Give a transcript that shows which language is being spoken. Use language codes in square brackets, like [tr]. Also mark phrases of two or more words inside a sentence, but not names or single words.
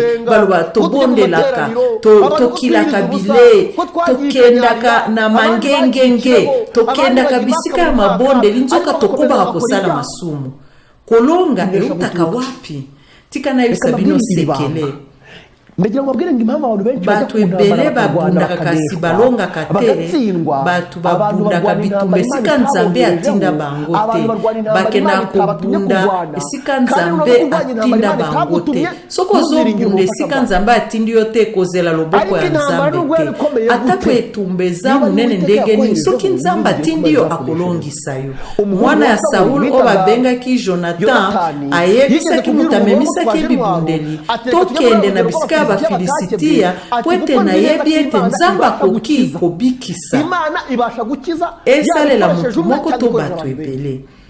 [ln] Baloba tobondelaka, tokilaka bile, tokendaka na mangengenge, tokendaka bisika ya mabonde linzoka tokobaka kosala masumu. Kolonga eutaka wapi? Tika na yebisa bino sekele. [rw] ndagira ngo babwire ngo impamvu abantu benshi [ln] batu ebele babundaka kasi balongaka te batu babundaka bitumba esika nzambe atinda bango te bakenda kobunda esika nzambe atinda bango te soko ozobunda esika nzambe atindi yo te kozela loboko ya nzambe te atako etumba eza munene ndenge nini soki nzambe atindi yo akolongisa yo mwana ya Saulu oyo babengaki Jonathan ayebisaki moto amemisaki ebibundeli tokende na bisika Bafilisitiya pwete na yebi ete nzambe akoki kobikisa esalela motu moko to bato ebele